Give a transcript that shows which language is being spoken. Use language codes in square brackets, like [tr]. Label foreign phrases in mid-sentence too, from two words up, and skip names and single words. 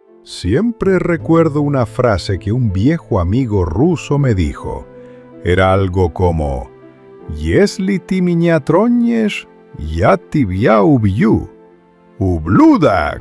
[es] Siempre recuerdo una frase que un viejo amigo ruso me dijo. Era algo como: [ru] «Если ты меня тронешь, я тебя убью. Ублюдок».